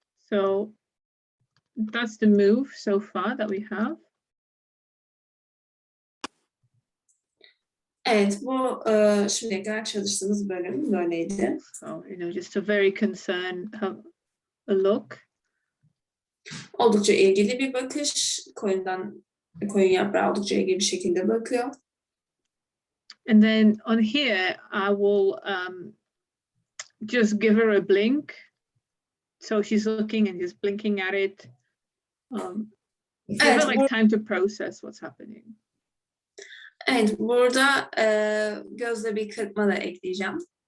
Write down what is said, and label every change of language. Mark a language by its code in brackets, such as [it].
[en] So that's the move so far that we have. [tr] Evet, bu şimdiye kadar çalıştığımız bölüm böyleydi. [en] So, just a very concerned look. [tr] Oldukça ilgili bir bakış. Koyun yaprağı oldukça ilgili bir şekilde bakıyor. [en] And then on here, I will just give her a blink. So she's looking and just blinking at it. Give her like time to process what's happening. [tr] Evet, burada gözle bir kırpma da ekleyeceğim.